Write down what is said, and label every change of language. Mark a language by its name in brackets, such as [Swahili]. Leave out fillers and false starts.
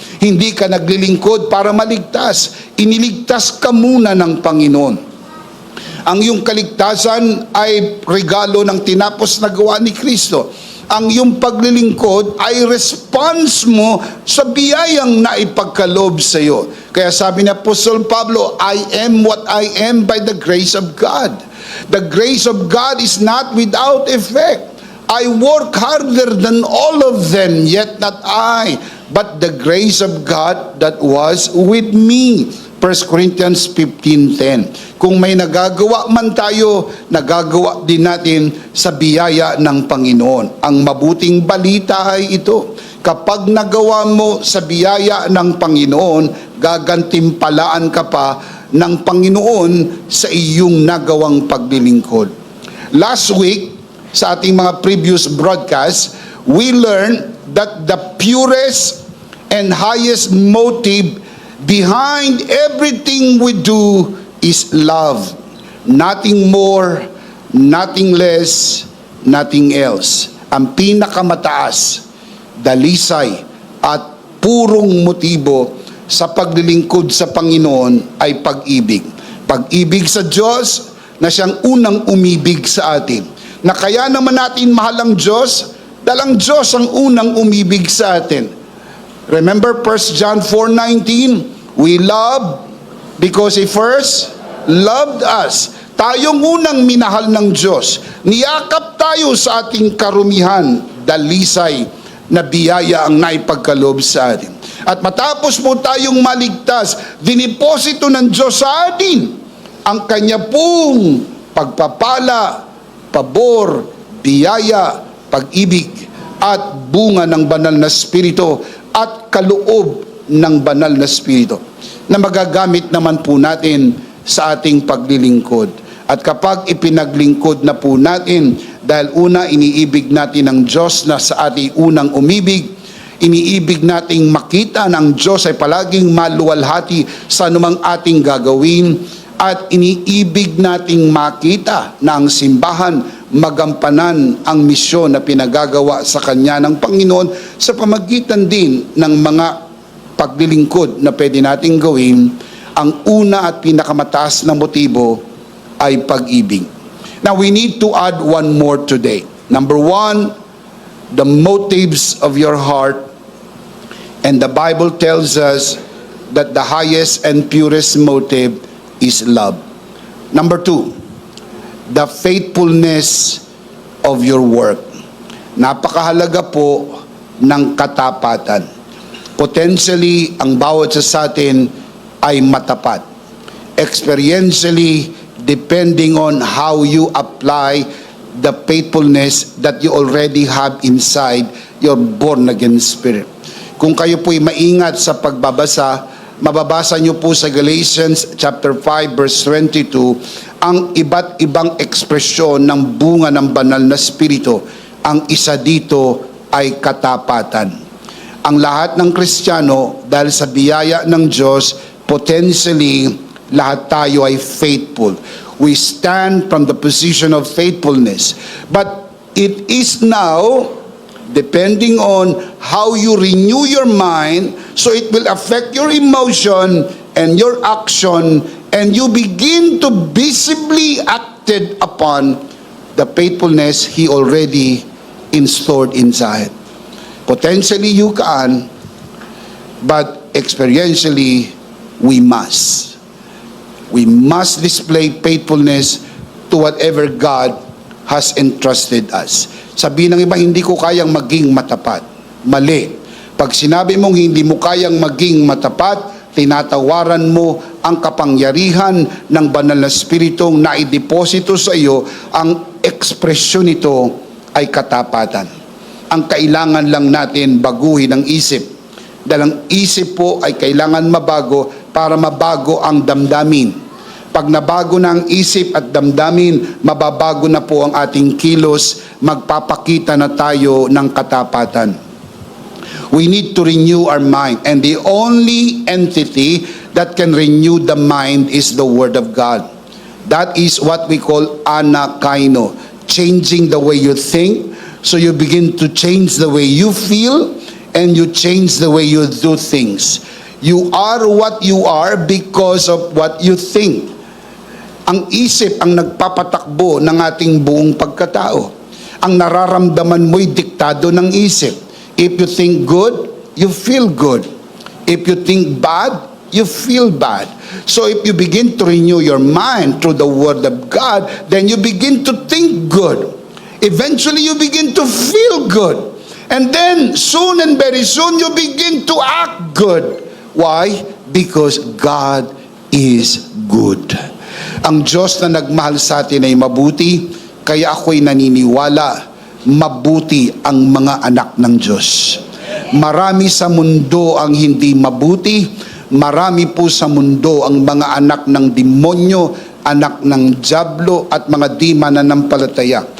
[Filipino] Hindi ka naglilingkod para maligtas. Iniligtas ka muna ng Panginoon. Ang iyong kaligtasan ay regalo ng tinapos na gawa ni Kristo. Ang iyong paglilingkod ay response mo sa biyayang naipagkaloob sa iyo. Kaya sabi ni Apostle Pablo, [English] I am what I am by the grace of God. The grace of God is not without effect. I work harder than all of them, yet not I, but the grace of God that was with me. [Filipino] 1 Corinthians 15:10. Kung may nagagawa man tayo, nagagawa din natin sa biyaya ng Panginoon. Ang mabuting balita ay ito. Kapag nagawa mo sa biyaya ng Panginoon, gagantimpalaan ka pa ng Panginoon sa iyong nagawang paglilingkod. [English] Last week, [Filipino] sa ating mga [English] previous broadcasts, we learned that the purest and highest motive behind everything we do is love. Nothing more, nothing less, nothing else. [Filipino] Ang pinakamataas, dalisay at purong motibo sa paglilingkod sa Panginoon ay pag-ibig. Pag-ibig sa Diyos na siyang unang umibig sa atin. Na kaya naman natin mahal ang Diyos, dahil ang Diyos ang unang umibig sa atin. Remember 1 John 4:19, we love because He first loved us. Tayong unang minahal ng Diyos. Niyakap tayo sa ating karumihan, dalisay na biyaya ang naipagkaloob sa atin. At matapos mo tayong maligtas, diniposito ng Diyos sa atin ang Kanya pong pagpapala, pabor, biyaya, pag-ibig, at bunga ng banal na Espiritu at kaloob ng banal na Espiritu na magagamit naman po natin sa ating paglilingkod. At kapag ipinaglingkod na po natin, dahil una iniibig natin ang Diyos na sa ating unang umibig, iniibig nating makita ng Diyos ay palaging maluwalhati sa anumang ating gagawin, at iniibig nating makita na ang simbahan magampanan ang misyon na pinagagawa sa Kanya ng Panginoon sa pamagitan din ng mga paglilingkod na pwede nating gawin. Ang una at pinakamataas na motibo ay pag-ibig. [English] Now we need to add one more today. Number one, the motives of your heart. And the Bible tells us that the highest and purest motive is love. Number two, the faithfulness of your work. [Filipino] Napakahalaga po ng katapatan. Potentially, ang bawat sa atin ay matapat. [English] Experientially, depending on how you apply the faithfulness that you already have inside your born-again spirit. [Filipino] Kung kayo po'y maingat sa pagbabasa, mababasa niyo po sa Galatians chapter 5 verse 22 ang iba't ibang ekspresyon ng bunga ng banal na spirito. Ang isa dito ay katapatan. Ang lahat ng Kristiyano, dahil sa biyaya ng Diyos, potentially lahat tayo ay faithful. [English] We stand from the position of faithfulness. But it is now depending on how you renew your mind, so it will affect your emotion and your action, and you begin to visibly acted upon the faithfulness He already installed inside. Potentially you can, but experientially we must. We must display faithfulness to whatever God has entrusted us. [Filipino] Sabihin ng iba, hindi ko kayang maging matapat. Mali. Pag sinabi mong hindi mo kayang maging matapat, tinatawaran mo ang kapangyarihan ng banal na spiritong naideposito sa iyo. Ang ekspresyon nito ay katapatan. Ang kailangan lang natin baguhin ang isip. Dahil ang isip po ay kailangan mabago para mabago ang damdamin. Pag nabago na ang isip at damdamin, mababago na po ang ating kilos, magpapakita na tayo ng katapatan. [English] We need to renew our mind, and the only entity that can renew the mind is the Word of God. That is what we call anakaino, changing the way you think, so you begin to change the way you feel, and you change the way you do things. You are what you are because of what you think. [Filipino] Ang isip ang nagpapatakbo ng ating buong pagkatao. Ang nararamdaman mo'y diktado ng isip. [English] If you think good, you feel good. If you think bad, you feel bad. So if you begin to renew your mind through the Word of God, then you begin to think good. Eventually you begin to feel good. And then soon and very soon you begin to act good. Why? Because God is good. [Filipino] Ang Diyos na nagmahal sa atin ay mabuti, kaya ako'y naniniwala, mabuti ang mga anak ng Diyos. Marami sa mundo ang hindi mabuti, marami po sa mundo ang mga anak ng demonyo, anak ng dyablo at mga di mananampalataya.